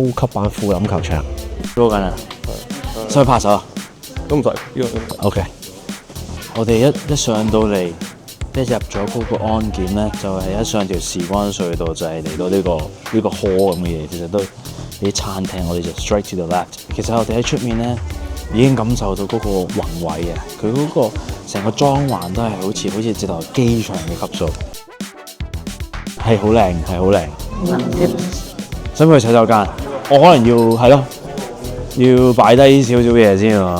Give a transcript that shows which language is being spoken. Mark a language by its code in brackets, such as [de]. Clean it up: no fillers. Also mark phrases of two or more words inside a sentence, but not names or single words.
[yue] 高級版富林球場，攞緊啊！使唔使拍手啊？都唔使。OK，我哋一上到嚟，一入咗嗰個安檢咧，就係一上條時光隧道，就係嚟到呢個 hall 咁嘅嘢，其實都。啲餐廳我哋就 [en] straight to the left。 [yue] 其實我哋喺出面咧已經感受到嗰個宏偉啊！佢嗰個成個裝潢都係好似直頭機場嘅級數，係好靚。使唔使去洗手間？我可能要擺低少少嘢先喎。